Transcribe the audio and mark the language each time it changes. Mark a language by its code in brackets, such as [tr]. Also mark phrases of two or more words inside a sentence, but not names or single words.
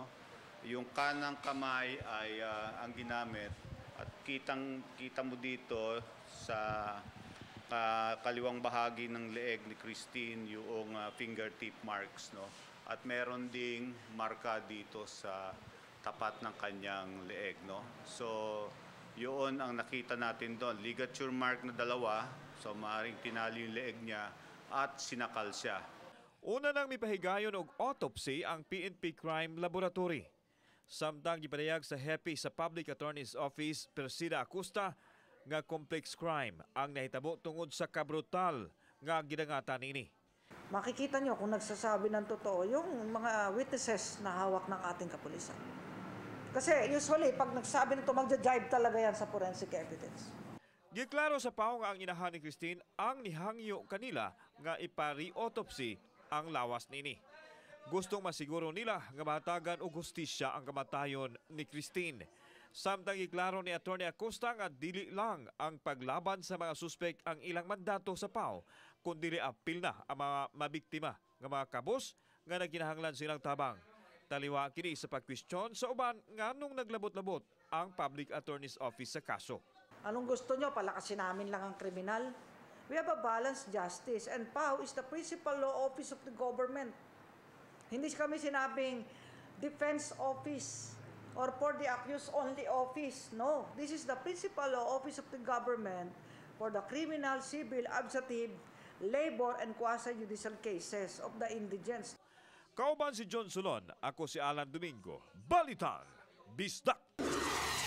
[tl] Yung kanang kamay ay ang ginamit at kita mo dito sa kaliwang bahagi ng leeg ni Christine yung fingertip marks, no? At meron ding marka dito sa tapat ng kanyang leeg, no? So yun ang nakita natin doon, [en] ligature mark [tl] na 2, so maaaring tinali yung leeg niya at sinakal siya. [ceb] Una nang mipahigayon og autopsy ang PNP Crime Laboratory. Samtang gipadayag sa HEPI sa Public Attorney's Office, Persida Acosta, nga [en] complex crime [ceb] ang nahitabo tungod sa kabrutal nga gidangatan ini. [tl] Makikita nyo kung nagsasabi ng totoo yung mga witnesses na hawak ng ating kapulisan. Kasi usually, pag nagsabi nito, magja-jive talaga yan sa [en] forensic evidence. [ceb] Giklaro sa pao nga ang inahan ni Christine ang nihangyo kanila nga ipari-autopsy ang lawas nini. Gustong masiguro nila nga mahatagan og hustisya ang kamatayon ni Christine. Samtang giklaro ni Atty. Acosta nga dili lang ang paglaban sa mga suspek ang ilang mandato sa PAO, kundi apil na ang mga mabiktima nga mga kabos nga nagkinahanglan silang tabang. Taliwa kini sa pagkwestiyon sa uban nganong naglabot-labot ang Public Attorney's Office sa kaso. [tl] Anong gusto nyo? Palakasin namin lang ang kriminal? [en] We have a balanced justice and PAO is the principal law office of the government. [tl] Hindi kami sinabing [en] defense office or for the accused only office. No, this is the principal law office of the government for the criminal, civil, administrative, labor, and quasi-judicial cases of the indigents. [ceb] Kauban si John Solon, ako si Alan Domingo. Balitan, Bisdak!